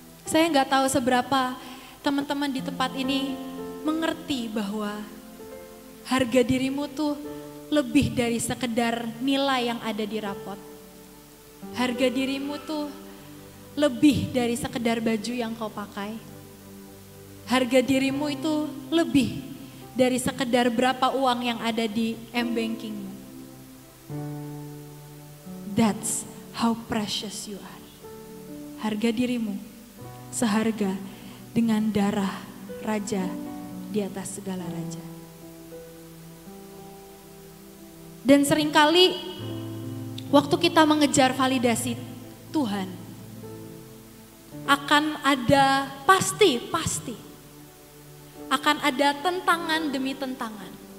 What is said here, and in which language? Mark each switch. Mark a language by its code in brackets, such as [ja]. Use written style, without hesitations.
[id] Saya nggak tahu seberapa teman-teman di tempat ini mengerti bahwa harga dirimu tuh lebih dari sekedar nilai yang ada di rapot. Harga dirimu tuh lebih dari sekedar baju yang kau pakai. Harga dirimu itu lebih dari sekedar berapa uang yang ada di m-bankingmu. [en] That's how precious you are. [id] Harga dirimu seharga dengan darah raja di atas segala raja. Dan seringkali waktu kita mengejar validasi Tuhan, akan ada pasti akan ada tentangan demi tentangan.